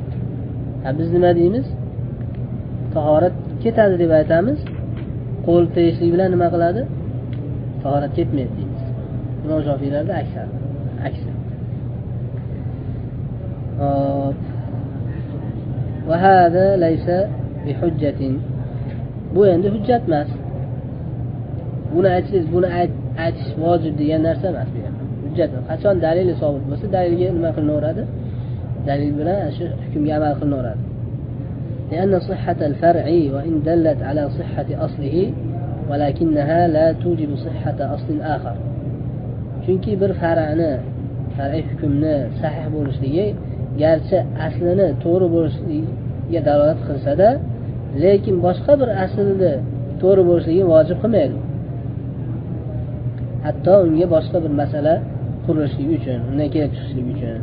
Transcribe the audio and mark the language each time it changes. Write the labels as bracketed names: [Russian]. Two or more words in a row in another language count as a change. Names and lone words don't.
[Uzbek] Biz nima deymiz? Tahorat ketadi deb aytamiz. Qo'l tegishlik bilan nima qiladi? Tahorat ketmaydi deymiz. Imom Shofiylarda aksi. [Arabic] Va hada laysa bi hujjatin. [Uzbek] Bu endi hujjat emas. Buni aytish vojib degan narsa emas bu yerda. Hujjat. Qachon dalili sobit bo'lsa, dalilga nima qilinaveradi? Dalil bilan shu hukmga amal qilinaveradi. [Arabic] لأن صحة الفرع وإن دلت على صحة أصله ولكنها لا توجب صحة أصل آخر. [Uzbek] Chunki bir far'iy hukmni sahih bo'lishligi garchi aslini to'g'ri bo'lishligiga dalolat qilsa-da, lekin boshqa bir aslni to'g'ri bo'lishligi vojib qilmaydi. Hatto unga boshqa bir masala qurilishligi uchun, undan kelib chiqishligi uchun.